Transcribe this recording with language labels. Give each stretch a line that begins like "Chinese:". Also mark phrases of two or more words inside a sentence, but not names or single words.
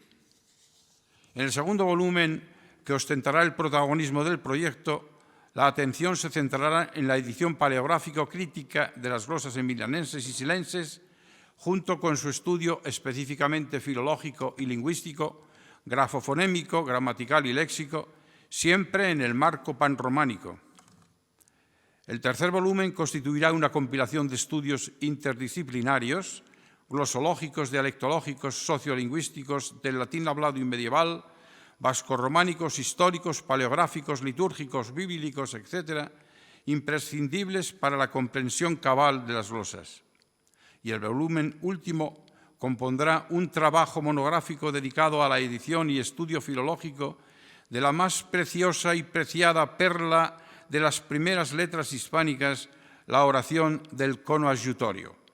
Spanish: En el segundo volumen, que ostentará el protagonismo del proyecto, la atención se centrará en la edición paleográfico-crítica de las glosas emilianenses y silenses, junto con su estudio específicamente filológico y lingüístico, grafofonémico, gramatical y léxico, siempre en el marco panrománico. El tercer volumen constituirá una compilación de estudios interdisciplinarios, glosológicos, dialectológicos, sociolingüísticos, del latín hablado y medieval, vascorrománicos, históricos, paleográficos, litúrgicos, bíblicos, etc., imprescindibles para la comprensión cabal de las glosas. Y el volumen último compondrá un trabajo monográfico dedicado a la edición y estudio filológico de la más preciosa y preciada perla de las primeras letras hispánicas, la oración del conoadjutorio.